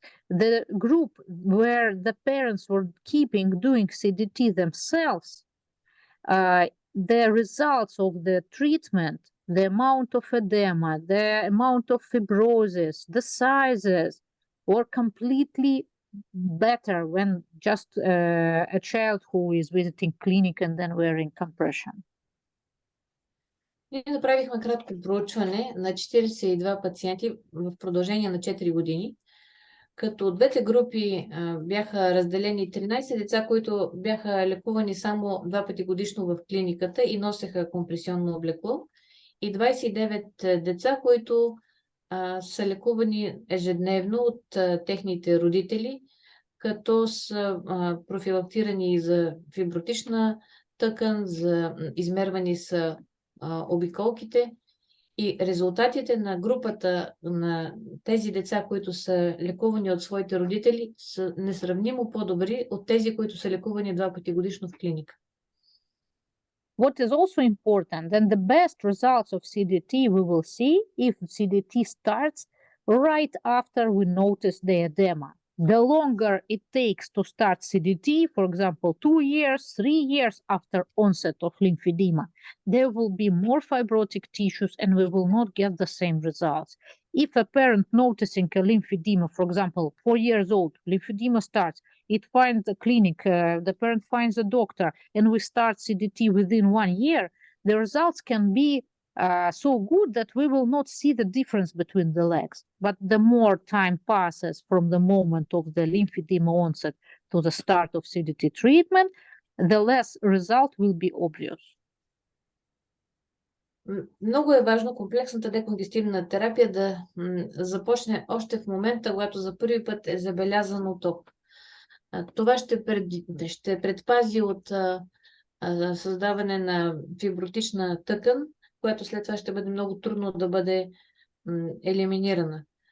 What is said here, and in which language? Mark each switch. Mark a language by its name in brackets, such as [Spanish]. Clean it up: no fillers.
[English] The group where the parents were doing CDT themselves, the results of the treatment, the amount of edema, the amount of fibrosis, the sizes were completely better when just a child who is visiting clinic and then wearing compression. [Bulgarian] Ние направихме кратко проучване на 42 пациенти в продължение на 4 години, като от двете групи бяха разделени 13 деца, които бяха лекувани само 2 пъти годишно в клиниката и носеха компресионно облекло, и 29 деца, които са лекувани ежедневно от техните родители, като са профилактирани за фибротична тъкан, за измервани са обиколките, и резултатите на групата на тези деца, които са лекувани от своите родители, са несравнимо по-добри от тези, които са лекувани 2 пъти годишно в клиника. [English] What is also important, and the best results of CDT we will see if CDT starts right after we notice the edema. The longer it takes to start CDT, for example, 2 years, 3 years after onset of lymphedema, there will be more fibrotic tissues and we will not get the same results. If a parent noticing a lymphedema, for example, 4 years old, lymphedema starts, it finds a clinic, the parent finds a doctor, and we start CDT within 1 year, the results can be so good that we will not see the difference between the legs. But the more time passes from the moment of the lymphedema onset to the start of CDT treatment, the less result will be obvious. [Bulgarian] Много е важно комплексната деконгестивна терапия да започне още в момента, когато за първи път е забелязан отток. Това ще предпази от създаване на фибротична тъкан, което след това ще бъде много трудно да бъде елиминирана.